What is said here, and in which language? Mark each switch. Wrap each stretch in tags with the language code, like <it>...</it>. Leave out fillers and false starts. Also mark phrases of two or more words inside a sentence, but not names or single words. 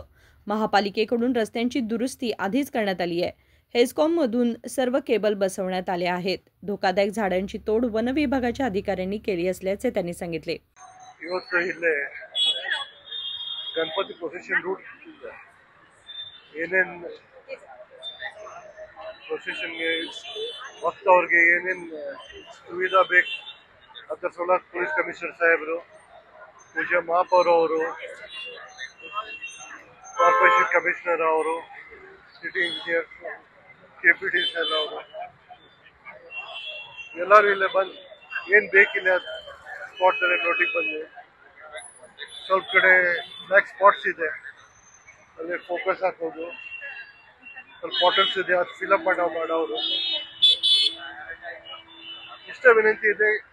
<mr>महापालिकेकडून रस्त्यांची दुरुस्ती आधीच करण्यात आली आहे। हेस्कॉममधून सर्व केबल बसवण्यात आले आहेत। धोकादायक झाडांची तोड वन विभागाच्या अधिकाऱ्यांनी केली असल्याचे त्यांनी सांगितले।</mr> <kn>गणपति</kn> <en>procession route</en> <kn>ಏನೇನ್ ಪ್ರೊಸೆಷನ್ಗೆ ವಕ್ತ ಅವ್ರಿಗೆ ಏನೇನ್ ಸುವಿಧಾ ಬೇಕು ಅದರ ಸಲುವಾಗಿ</kn> <en>police commissioner</en> <kn>ಸಾಹೇಬರು, ಪೂಜಾ ಮಹಾಪೌರ್ ಅವರು,</kn> <en>corporation commissioner</en> <kn>ಅವರು,</kn> <en>city engineer,</en> <kn>KPTCL ಅವರು ಎಲ್ಲರೂ ಇಲ್ಲೇ ಬಂದು ಏನು ಬೇಕಿಲ್ಲ ಸ್ಪಾಟ್ ನೋಟಿಗೆ ಬಂದು ಸ್ವಲ್ಪ ಕಡೆ</kn> <en>black spots</en> <kn>ಇದೆ, ಅಲ್ಲಿ ಫೋಕಸ್ ಹಾಕೋದು, ಸ್ವಲ್ಪ ಬಾಟಲ್ಸ್ ಇದೆ ಅದು ಫಿಲಪ್ ಮಾಡೋರು ಇಷ್ಟ ವಿನಂತಿ ಇದೆ।</kn>